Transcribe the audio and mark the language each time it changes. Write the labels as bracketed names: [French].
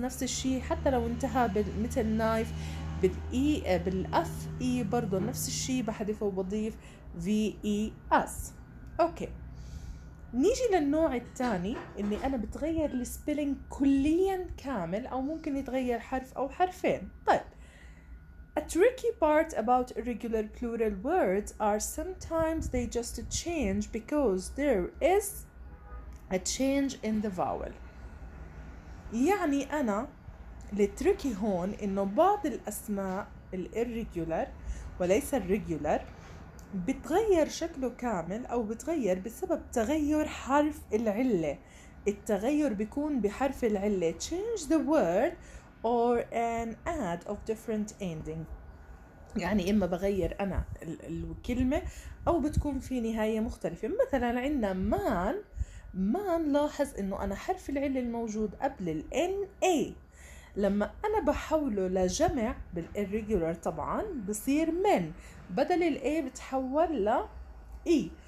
[Arabic] نفس الشيء حتى لو انتهى مثل knife بالاف اي برضو نفس الشيء بحذفه وبضيف VES. اوكي، نيجي للنوع الثاني اللي انا بتغير السبيلينج كليا كامل، او ممكن يتغير حرف او حرفين. [English] طيب a tricky part about irregular plural words are sometimes they just change because there is a change in the vowel. [Arabic] يعني انا التريكي هون انه بعض الاسماء الirregular وليس الريجولار بتغير شكله كامل، او بتغير بسبب تغير حرف العلة. التغير بيكون بحرف العلة [English] change the word or an add of different ending. [Arabic] يعني اما بغير انا الكلمة او بتكون في نهاية مختلفة. مثلا عندنا مان لاحظ انه انا حرف العلة الموجود قبل ال NA لما أنا بحوله لجمع بالإريجولار طبعا بصير من، بدل الA بتحول ل E.